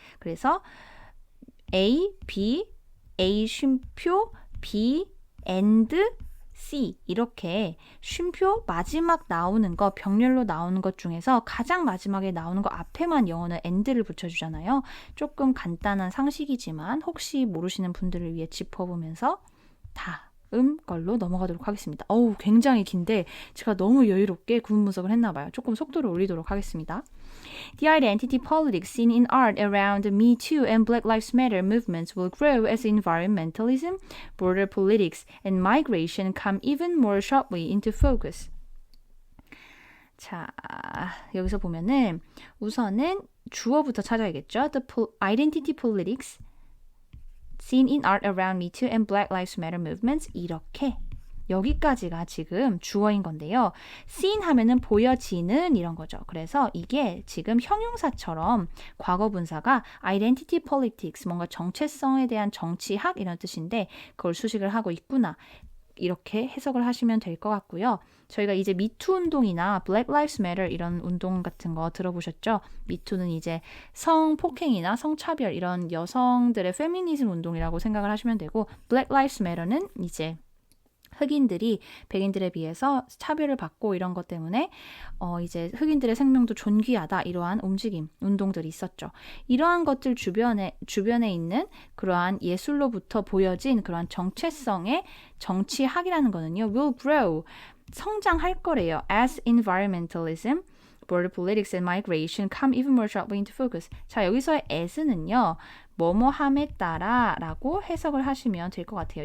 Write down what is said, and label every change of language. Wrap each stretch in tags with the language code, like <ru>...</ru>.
<ko>그래서 A, B, A 쉼표, B, and, C 이렇게 쉼표 마지막 나오는 거 병렬로 나오는 것 중에서 가장 마지막에 나오는 거 앞에만 영어는 and를 붙여주잖아요. 조금 간단한 상식이지만 혹시 모르시는 분들을 위해 짚어보면서 다음 걸로 넘어가도록 하겠습니다. 굉장히 긴데 제가 너무 여유롭게 구문 분석을 했나봐요. 조금 속도를 올리도록 하겠습니다.</ko> <en>The identity politics seen in art around the Me Too and Black Lives Matter movements will grow as environmentalism, border politics, and migration come even more sharply into focus.</en> <ko>자, 여기서 보면은 우선은 주어부터 찾아야겠죠.</ko> <en>The identity politics seen in art around Me Too and Black Lives Matter movements</en> <ko>이렇게 여기까지가 지금 주어인 건데요. seen 하면은 보여지는 이런 거죠. 그래서 이게 지금 형용사처럼 과거 분사가 identity politics 뭔가 정체성에 대한 정치학 이런 뜻인데 그걸 수식을 하고 있구나. 이렇게 해석을 하시면 될 것 같고요. 저희가 이제 미투 운동이나 Black Lives Matter 이런 운동 같은 거 들어보셨죠? 미투는 이제 성폭행이나 성차별 이런 여성들의 페미니즘 운동이라고 생각을 하시면 되고 Black Lives Matter는 이제 흑인들이 백인들에 비해서 차별을 받고 이런 것 때문에 이제 흑인들의 생명도 존귀하다 이러한 움직임, 운동들이 있었죠. 이러한 것들 주변에 있는 그러한 예술로부터 보여진 그러한 정체성의 정치학이라는 거는요.</ko> <en>will grow,</en> <ko>성장할 거래요.</ko> <en>as environmentalism, border politics and migration come even more sharply into focus.</en> <ko>자, 여기서의 as는요. 뭐뭐함에 따라 라고 해석을 하시면 될 것 같아요.</ko>